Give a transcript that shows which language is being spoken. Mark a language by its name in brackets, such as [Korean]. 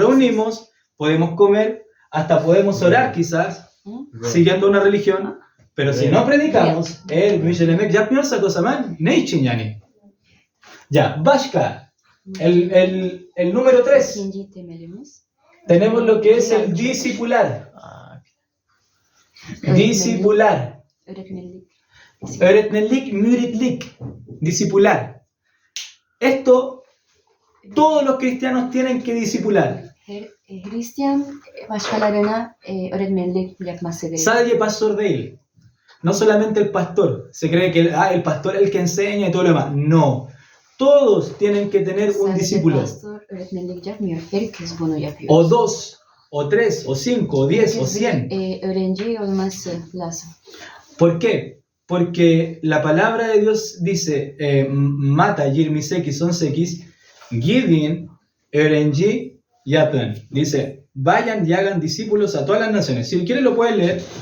[Spanish] reunimos, podemos comer, hasta podemos orar quizás, siguiendo una religión. Pero si no predicamos, el [Turkish] müjdelemek yapmıyorsak o zaman ne için yani? Ya, başka. [Spanish] El número 3. [Turkish] İkinci temelimiz. [Spanish] Tenemos lo que es el discipular. Discipular. [Turkish] Öğretmenlik. Öğretmenlik, müritlik. Discipular. [Spanish] Esto, todos los cristianos tienen que discipular. [Turkish] Her Hristiyan başkalarına öğretmenlik yapması gerekiyor. Sadece pastor değil. [Spanish] No solamente el pastor. Se cree que el pastor es el que enseña y todo lo demás. No. Todos tienen que tener un [Turkish] Sadece [Spanish] discípulo. [Turkish] pastor öğretmenlik yapmıyor. Herkes bunu yapıyor. [Spanish] O 2, o 3, o 5, o 10, o 100. [Turkish] Öğrenci olması lazım. [Spanish] ¿Por qué? Porque la palabra de Dios dice, Mata 28, 18, [Turkish] gidin öğrenci yapın. [Spanish] Dice, vayan y hagan discípulos a todas las naciones. Si quieren lo pueden leer.